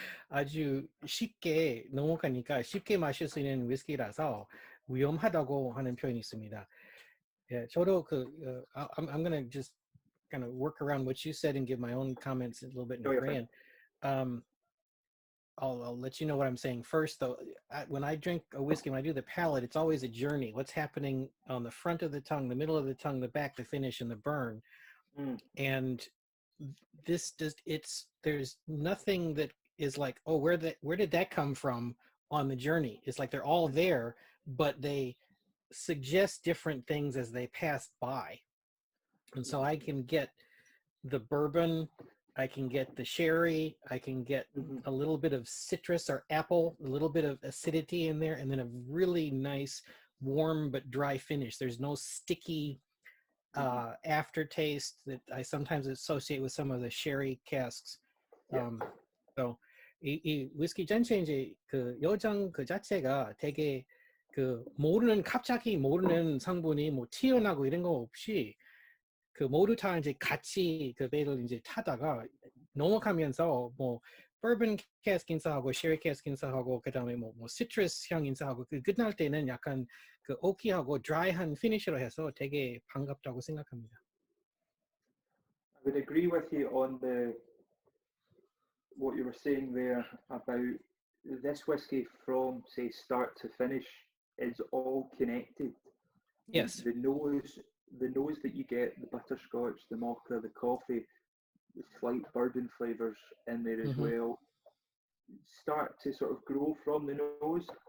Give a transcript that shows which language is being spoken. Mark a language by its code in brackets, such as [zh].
[ko] 아주 쉽게 넘어가니까 쉽게 마실 수 있는 위스키라서 위험하다고 하는 표현이 있습니다. 예, 저도 [en] I'm gonna just kind of work around what you said and give my own comments a little bit in Korean. I'll let you know what I'm saying first, though. When I drink a whiskey, when I do the palate, it's always a journey. What's happening on the front of the tongue, the middle of the tongue, the back, the finish, and the burn. And there's nothing that is like, oh, where did that come from on the journey? It's like they're all there, but they suggest different things as they pass by. And so I can get the bourbon, I can get the sherry, I can get a little bit of citrus or apple, a little bit of acidity in there, and then a really nice warm but dry finish. There's no sticky aftertaste that I sometimes associate with some of the sherry casks. So [ko] 이 위스키 전체 이제 그 요정 그 자체가 되게 그 갑자기 모르는 성분이 뭐 튀어나고 이런 거 없이 그 모두 다 이제 같이 그 배를 이제 타다가 넘어가면서 뭐 버번 캐스크 인사하고 쉐리 캐스크 인사하고 그다음에 뭐 시트러스 향 인사하고 그 끝날 때는 약간 그 오키하고 드라이한 피니쉬로 해서 되게 반갑다고 생각합니다. [en] I would agree with you on what you were saying there about this whiskey from say start to finish is all connected. Yes. The nose that you get, the butterscotch, the mocha, the coffee, the slight bourbon flavours in there as well, start to sort of grow from the nose.